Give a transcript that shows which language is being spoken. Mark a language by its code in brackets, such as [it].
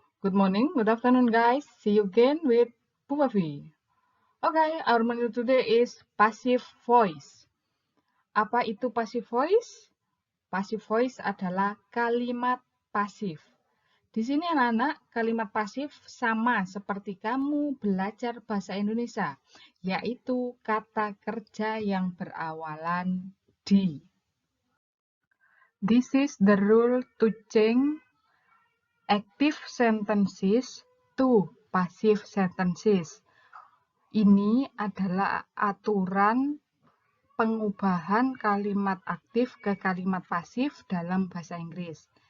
[en] Good morning, good afternoon, guys. See you again with Pupavi. Okay, our menu today is passive voice. [id] Apa itu passive voice? Passive voice adalah kalimat pasif. Di sini anak-anak, kalimat pasif sama seperti kamu belajar bahasa Indonesia, yaitu kata kerja yang berawalan di. [en] This is the rule to change active sentences to passive sentences. [id] Ini adalah aturan pengubahan kalimat aktif ke kalimat pasif dalam bahasa Inggris.